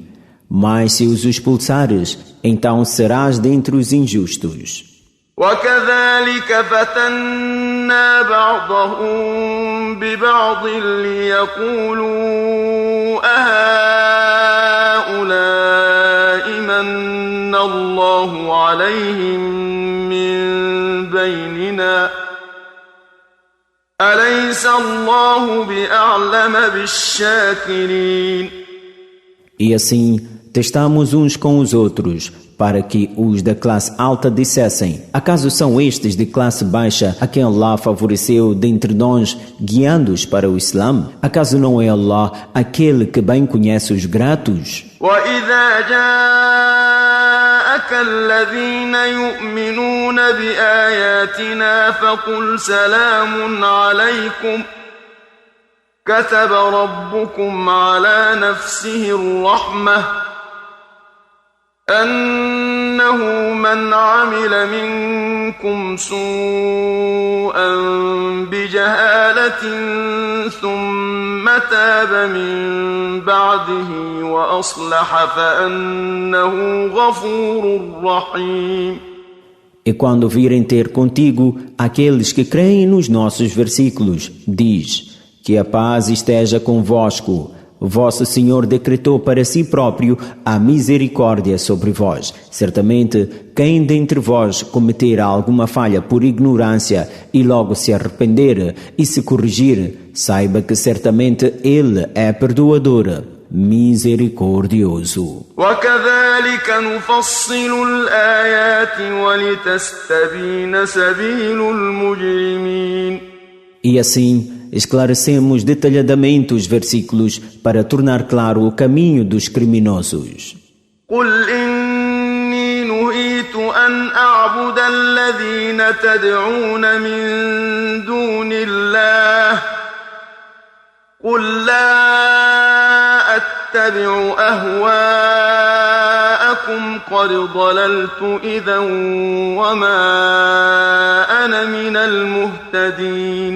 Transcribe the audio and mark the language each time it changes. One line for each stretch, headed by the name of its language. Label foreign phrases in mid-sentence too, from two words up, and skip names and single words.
Portuguese: Mas se os expulsares, então serás dentre os injustos.
Arabic: وكذلك فتنا بعضهم ببعض ليقولوا أهؤلاء من الله عليهم من بيننا أليس الله بأعلم بالشاكرين.
Portuguese: E assim testamos uns com os outros, para que os da classe alta dissessem: acaso são estes de classe baixa a quem Allah favoreceu dentre nós, guiando-os para o Islã? Acaso não é Allah aquele que bem conhece os gratos?
Arabic: وَإِذَا جَاءَكَ الَّذِينَ يُؤْمِنُونَ بِآيَاتِنَا فَقُلْ سَلَامٌ عَلَيْكُمْ كتب ربكم على نفسه الرحمة أن من عمل منكم سوءا بجهالة ثم تاب من بعده وأصلح فأنه غفور رحيم.
Portuguese: E quando virem ter contigo aqueles que creem nos nossos versículos, diz: que a paz esteja convosco. Vosso Senhor decretou para si próprio a misericórdia sobre vós. Certamente, quem dentre vós cometer alguma falha por ignorância e logo se arrepender e se corrigir, saiba que certamente Ele é perdoador, misericordioso.
Arabic: وكذلك نفصل الآيات ولتستبين سبيل المجرمين.
Portuguese: E assim, esclarecemos detalhadamente os versículos para tornar claro o caminho dos criminosos.
Arabic: قل إني نهيت أن أعبد الذين تدعون من دون الله قل لا أتبع أهواءكم قد ضللت إذا وما أنا من المهتدين.